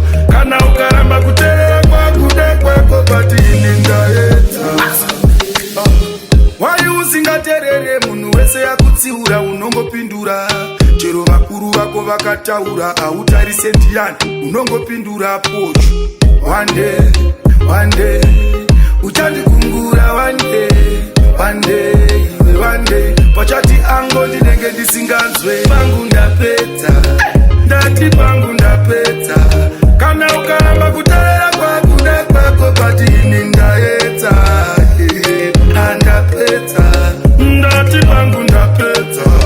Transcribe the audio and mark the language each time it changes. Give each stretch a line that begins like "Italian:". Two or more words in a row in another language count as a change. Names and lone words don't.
Shona: Kana ukaramba kuteerera kwakuda kwako kwati ini ndaedza. Wai usingateerere munhu wese yakutsiura unongopindura. Chero vakuru vako vakataura hautarise ndiani unongopindura pocho.
English: One day, one day, uchandikungura one day, one day, iwe one day.
Shona: Pachati ango ndinenge ndisinganzwe. Pangu ndapedza, ndati pangu ndapedza. Kana ukaramba kuteerera kwakuda kwako kwati ini ndaedza. Handapedza, ndati pangu ndapedza.